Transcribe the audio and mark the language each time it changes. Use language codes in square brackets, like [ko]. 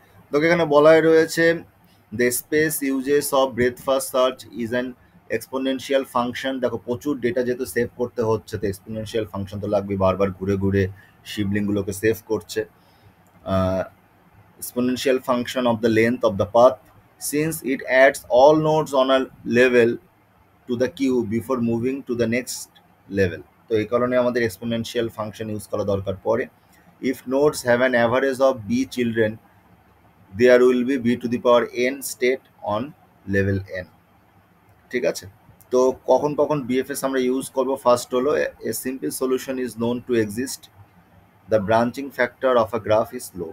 [bn] তো এখানে বলাই রয়েছে [en] The space uses of breadth first search is an exponential function. [bn] দেখো প্রচুর ডেটা যেহেতু সেভ করতে হচ্ছে, তো এক্সপোনেনশিয়াল ফাংশন তো লাগবে, বারবার ঘুরে ঘুরে শিবলিংগুলোকে সেভ করছে। [en] exponential function of the length of the path, since it adds all nodes on a level to the queue before moving to the next level. [bn] তো এই কারণে আমাদের এক্সপোনেনশিয়াল ফাংশন ইউজ করা দরকার পড়ে। [en] If nodes have an average of B children, there will be B to the power N state on level N. [bn] ঠিক আছে, তো কখন কখন বিএফএস আমরা ইউজ করবো? ফার্স্ট হলো [en] A simple solution is known to exist, the branching factor of a graph is low.